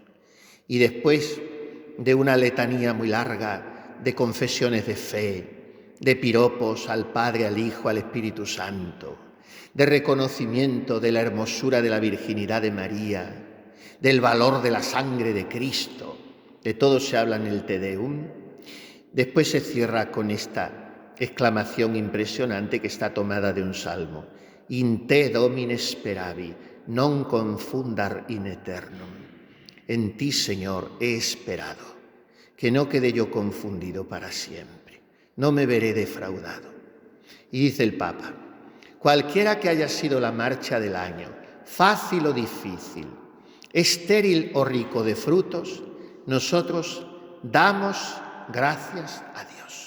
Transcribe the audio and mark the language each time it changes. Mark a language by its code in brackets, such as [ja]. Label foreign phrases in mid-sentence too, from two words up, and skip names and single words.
[es] Y después de una letanía muy larga de confesiones de fe, de piropos al Padre, al Hijo, al Espíritu Santo, de reconocimiento de la hermosura de la virginidad de María, del valor de la sangre de Cristo, de todo se habla en el Te Deum. Después se cierra con esta exclamación impresionante que está tomada de un salmo. [la] In te Domine speravi, non confundar in eternum. [es] En ti, Señor, he esperado, que no quede yo confundido para siempre. no me veré defraudado. Y dice el Papa, cualquiera que haya sido la marcha del año, fácil o difícil, estéril o rico de frutos, nosotros damos gracias a Dios.